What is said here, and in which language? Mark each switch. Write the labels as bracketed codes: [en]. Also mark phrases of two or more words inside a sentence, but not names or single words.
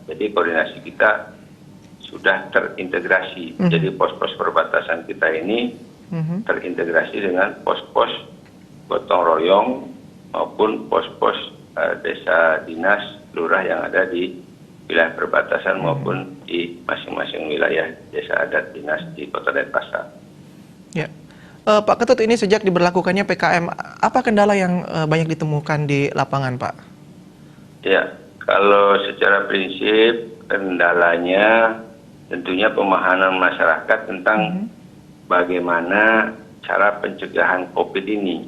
[id] Jadi koordinasi kita sudah terintegrasi. Jadi pos-pos perbatasan kita ini terintegrasi dengan pos-pos gotong royong maupun pos-pos desa dinas, lurah yang ada di wilayah perbatasan maupun di masing-masing wilayah desa adat dinas di Kota Denpasar. Ya. Pak Ketut, ini sejak diberlakukannya PKM, apa kendala yang banyak ditemukan di lapangan, Pak? Ya, kalau secara prinsip kendalanya tentunya pemahaman masyarakat tentang bagaimana cara pencegahan COVID ini.